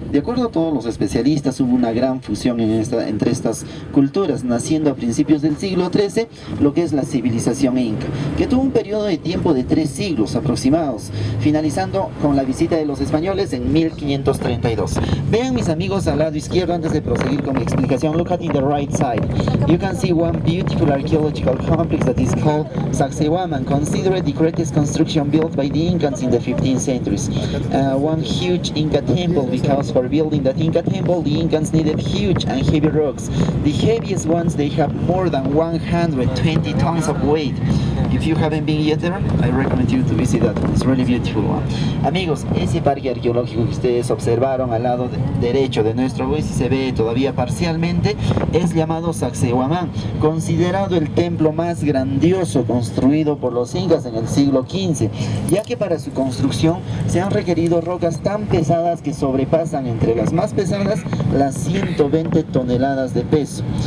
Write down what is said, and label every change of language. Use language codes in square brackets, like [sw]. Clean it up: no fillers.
[es] De acuerdo a todos los especialistas, hubo una gran fusión entre estas culturas, naciendo a principios del siglo XIII lo que es la civilización inca, que tuvo un periodo de tiempo de 3 siglos aproximados, finalizando con la visita de los españoles en 1532. Vean, mis amigos, al lado izquierdo, antes de proseguir con mi explicación, [en] look at in the right side. You can see one beautiful archaeological complex that is called Sacsayhuaman, considered the greatest construction built by the Incans in the 15th centuries. one huge Inca temple, because for building that Inca temple, the Incans needed huge and heavy rocks. The heaviest ones, they have more than 120 tons of weight. If you haven't been yet there, I recommend you to visit that. It's really beautiful one. [es] Amigos, ese parque arqueológico que ustedes observaron al lado derecho de nuestro web, si se ve todavía parcialmente, es llamado Sacsayhuamán, considerado el templo más grandioso construido por los incas en el siglo XV, ya que para su construcción se han requerido rocas tan pesadas que sobrepasan entre las más pesadas las 120 toneladas de peso.